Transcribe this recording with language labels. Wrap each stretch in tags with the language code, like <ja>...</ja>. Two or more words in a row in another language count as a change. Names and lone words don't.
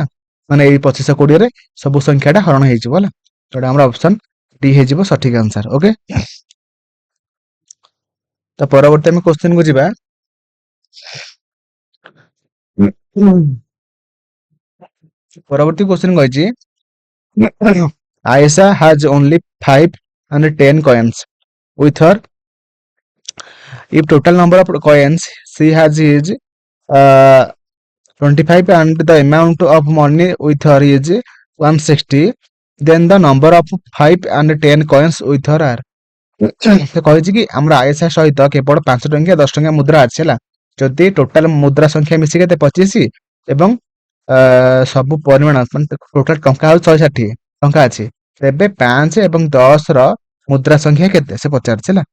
<or>ମାନେ ଏଇ 2520 ରେ ସବୁ ସଂଖ୍ୟାଟା ହରଣ ହେଇଯିବ ହେଲା। ଯୋଉଟା ଆମର ଅପସନ ଡି ହେଇଯିବ ସଠିକ ଆନ୍ସର। ଓକେ, ତ ପରବର୍ତ୍ତୀ ଆମେ କ୍ୱେଶ୍ଚନ କୁ ଯିବା। ପରବର୍ତ୍ତୀ କ୍ୱେଶ୍ଚନ କହିଛି</or> <en>Aisha has only 5 and 10 coins with her. If total number of coins she has is 25 and the amount of money with her is 160, then the number of 5 and 10 coins with her are।</en> <or>ସେ କହିଛି କି ଆମର ଆୟସା ସହିତ କେବଳ 5 ଟଙ୍କିଆ 10 ଟଙ୍କିଆ ମୁଦ୍ରା ଅଛି ହେଲା। ଯଦି ଟୋଟାଲ ମୁଦ୍ରା ସଂଖ୍ୟା ମିଶି କେତେ 25 ଏବଂ ସବୁ ପରିମାଣ ମାନେ ଟୋଟାଲ ଟଙ୍କା ହଉଛି 160 ଟଙ୍କା ଅଛି, ତେବେ 5 ଏବଂ 10 ର ମୁଦ୍ରା ସଂଖ୍ୟା କେତେ ସେ ପଚାରିଛି ହେଲା।</or>